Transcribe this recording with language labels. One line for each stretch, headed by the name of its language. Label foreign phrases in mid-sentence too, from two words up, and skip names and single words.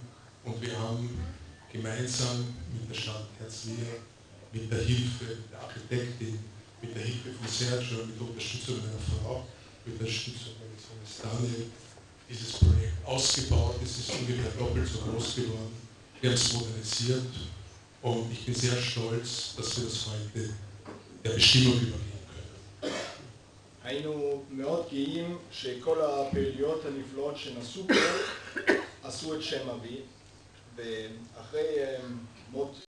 German: Und wir haben gemeinsam mit der Stadt Herzliya, mit der Hilfe der Architektin, mit der Hilfe von Sergio, mit der Unterstützung meiner Frau, mit der Unterstützung meines Sohnes Daniel, dieses Projekt ausgebaut. Es ist ungefähr doppelt so groß geworden. Wir haben es modernisiert und ich bin sehr stolz, dass wir das heute der Bestimmung übergeben können.
Hebrew: היינו מאוד גאים שכל הפעילויות הנפלאות שנעשו פה עשו את שם אבי, ואחרי מות